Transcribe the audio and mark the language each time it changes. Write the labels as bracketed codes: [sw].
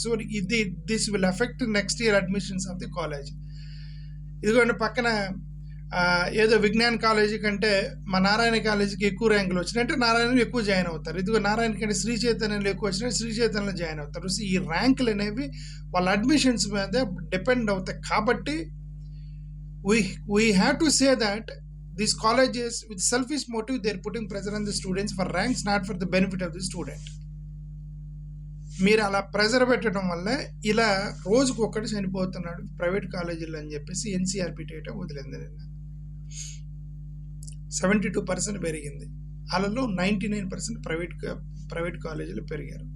[en] So this will affect next year admissions of the college. [te] ఇదిగోండి పక్కన ఏదో Vignan college కంటే మా నారాయణ కాలేజీకి ఎక్కువ ర్యాంకులు వచ్చినాయంటే నారాయణలో ఎక్కువ జాయిన్ అవుతారు. ఇదిగో నారాయణ కంటే శ్రీ చైతన్యంలో ఎక్కువ వచ్చినా శ్రీ చైతన్యంలో జాయిన్ అవుతారు. సో ఈ ర్యాంకులు అనేవి వాళ్ళ అడ్మిషన్స్ మీద డిపెండ్ అవుతాయి. కాబట్టి [en] we have to say that these colleges with selfish motive, they are putting pressure on the students for ranks, not for the benefit of the student. [te] మీరు అలా ప్రెజర్ పెట్టడం వల్ల ఇలా రోజుకు ఒక్కటి చనిపోతున్నాడు ప్రైవేట్ కాలేజీలు అని చెప్పేసి ఎన్సీఆర్బీ డేటా వదిలింది నిన్న. 72% పెరిగింది. వాళ్ళలో 99% ప్రైవేట్ కాలేజీలు పెరిగారు.